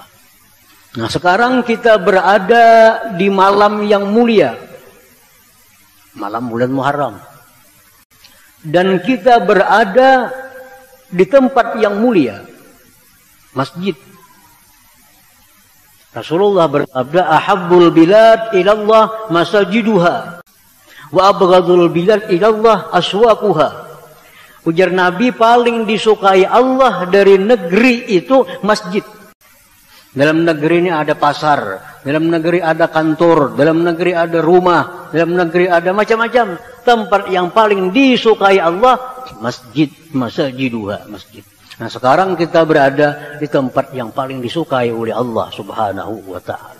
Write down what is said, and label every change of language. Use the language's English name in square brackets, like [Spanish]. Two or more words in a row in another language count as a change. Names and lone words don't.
[Indonesian] Nah, sekarang kita berada di malam yang mulia. Malam bulan Muharram. Dan kita berada di tempat yang mulia, masjid. Rasulullah bersabda, [Arabic] "أحب البلاد إلى الله مساجدها، وأبغض البلاد إلى الله أسواقها." [Banjar] Ujar Nabi, paling disukai Allah dari negeri itu masjid. [Indonesian] Dalam negeri ini ada pasar, dalam negeri ada kantor, dalam negeri ada rumah, dalam negeri ada macam-macam. Tempat yang paling disukai Allah, masjid, masajiduha, masjid. Nah, sekarang kita berada di tempat yang paling disukai oleh Allah [Arabic] سبحانه وتعالى.